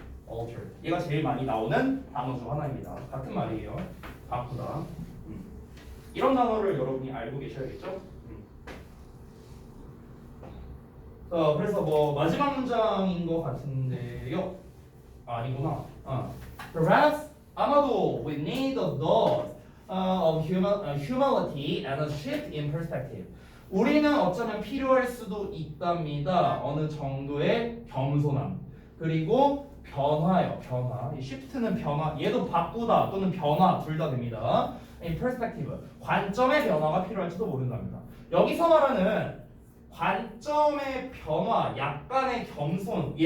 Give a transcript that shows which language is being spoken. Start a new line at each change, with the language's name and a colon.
English: alter.
Korean: 얘가 제일 많이 나오는 단어 중 하나입니다. 같은 말이에요. 바꾸다. 이런 단어를 여러분이 알고 계셔야겠죠? 자, 그래서 뭐 마지막 문장인 것 같은데요. 아니구나.
English: Perhaps
Korean: 아마도
English: we need a dose of humility and a shift in perspective.
Korean: 우리는 어쩌면 필요할 수도 있답니다. 어느 정도의 겸손함. 그리고 변화요. 변화. 이 shift는 변화. 얘도 바꾸다 또는 변화 둘 다 됩니다.
English: in perspective.
Korean: 관점의 변화가 필요할지도 모른답니다. 여기서 말하는 관점의 변화, 약간의 겸손.